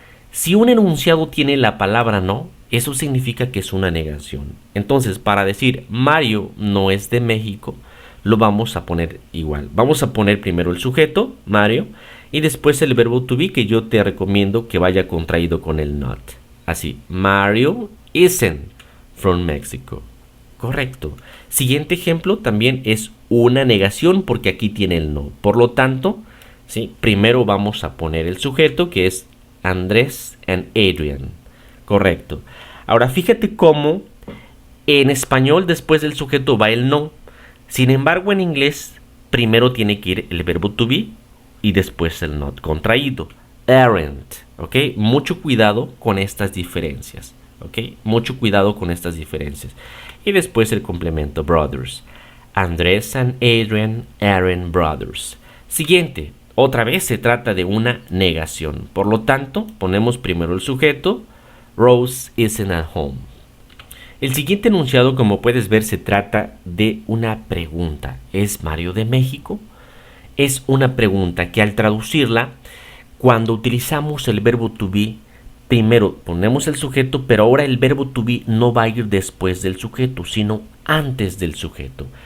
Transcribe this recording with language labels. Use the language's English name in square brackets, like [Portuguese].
[Spanish] Si un enunciado tiene la palabra no, eso significa que es una negación. Entonces, para decir Mario no es de México, lo vamos a poner igual. Vamos a poner primero el sujeto, Mario, y después el verbo to be, que yo te recomiendo que vaya contraído con el not. [English] Así, Mario isn't from Mexico. [Spanish] Correcto. Siguiente ejemplo también es una negación porque aquí tiene el no. Por lo tanto, ¿sí? Primero vamos a poner el sujeto, que es Andrés and Adrian. Correcto. Ahora fíjate cómo en español después del sujeto va el no. Sin embargo, en inglés primero tiene que ir el verbo to be y después el not contraído. Aren't. ¿Ok? Mucho cuidado con estas diferencias. ¿Ok? Mucho cuidado con estas diferencias. Y después el complemento brothers. [English] Andrés and Adrian aren't brothers. [Spanish] Siguiente. Otra vez se trata de una negación. Por lo tanto, ponemos primero el sujeto. [English] Rose isn't at home. [Spanish] El siguiente enunciado, como puedes ver, se trata de una pregunta. ¿Es Mario de México? Es una pregunta que al traducirla, cuando utilizamos el verbo to be, primero ponemos el sujeto, pero ahora el verbo to be no va a ir después del sujeto, sino antes del sujeto.